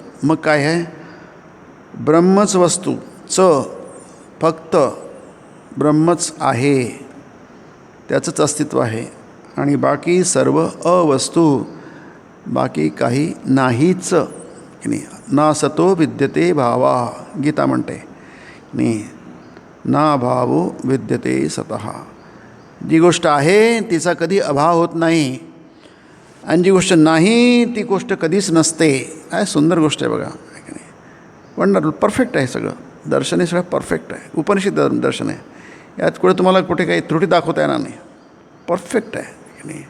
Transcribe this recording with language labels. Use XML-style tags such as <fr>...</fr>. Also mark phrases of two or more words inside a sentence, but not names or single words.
<mr>मग काय आहे? ब्रह्मच वस्तू, फक्त ब्रह्मच आहे, त्याचंच अस्तित्व आहे. आणि बाकी सर्व अवस्तू, बाकी काही नाहीच की नाही.</mr> <sa>ना सतो विद्यते भावा,</sa> <mr>गीता म्हणते नाही.</mr> <sa>ना भावो विद्यते सतः.</sa> <mr>जी गोष्ट आहे तिचा कधी अभाव होत नाही, आणि जी गोष्ट नाही ती गोष्ट कधीच नसते. काय सुंदर गोष्ट आहे बघा.</mr> <en>wonderful, perfect</en> <mr>आहे सगळं. दर्शन हे सगळं परफेक्ट आहे. उपनिषद दर्शन आहे. यात तुम्हाला कुठे काही त्रुटी दाखवता येणार नाही, परफेक्ट आहे की नाही.</mr>